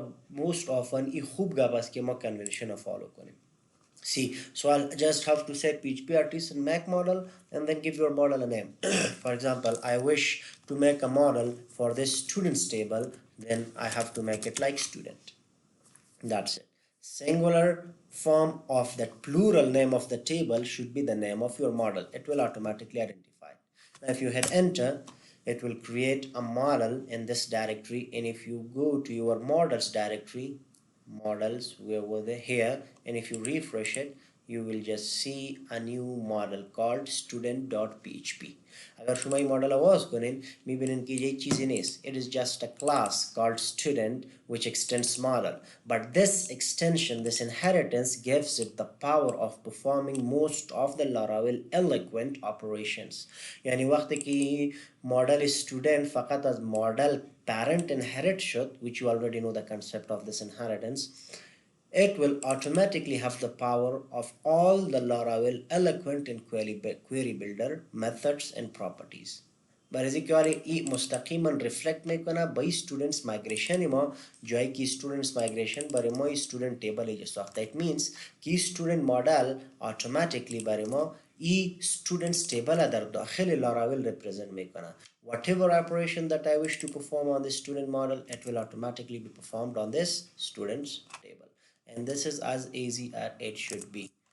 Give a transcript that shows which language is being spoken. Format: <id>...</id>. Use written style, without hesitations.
<en>Most often</en> <fa>این خوب گپ است که ما convention رو follow کنیم.</fa> <en>See, so I'll just have to say PHP artisan make model and then give your model a name. For example, I wish to make a model for this students table, then I have to make it like student. That's it. Singular form of that plural name of the table should be the name of your model. It will automatically identify. Now if you hit enter, it will create a model in this directory, and if you go to your models directory, models where they here, and if you refresh it, you will just see a new model called student.php.</en> <fa>اگر شما این مدل آواز کنین میبینین که یک چیزی نیست.</fa> <en>It is just a class called student which extends model, but this extension, this inheritance gives it the power of performing most of the Laravel eloquent operations.</en> <fa>یعنی وقتی که مدل student فقط از مدل parent inherit شد,</fa> <en>which you already know the concept of this inheritance, it will automatically have the power of all the Laravel eloquent and query builder methods and properties.</en> <fa>برای که ای مستقیما رفلکت میکنه به students migration ما، جایی که students migration برای ما student table ایجا ساخته.</fa> <en>it means</en> <fa>که student model automatically برای ما ای students table در داخل لاراول represent میکنه.</fa> <en>whatever operation that I wish to perform on this student model, it will automatically be performed on this students table, and this is as easy as it should be.</en>